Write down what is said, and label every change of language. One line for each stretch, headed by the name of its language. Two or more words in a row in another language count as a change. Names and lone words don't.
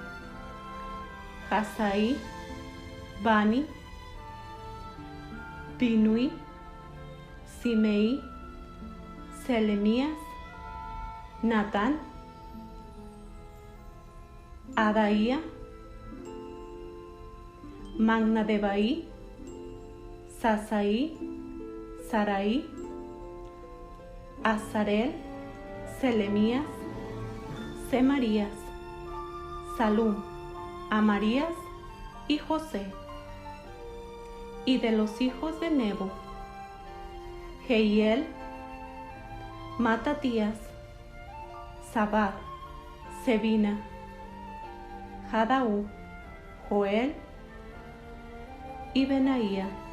Spanish: Hasaí, Bani, Binui, Simeí, Selemías, Natán, Adaía, Magnadebaí, Sasaí, Saraí, Azarel, Selemías, Semarías, Salum, Amarías y José. Y de los hijos de Nebo, Jehiel, Matatías, Zabad, Sebina, Jadaú, Joel y Benaía.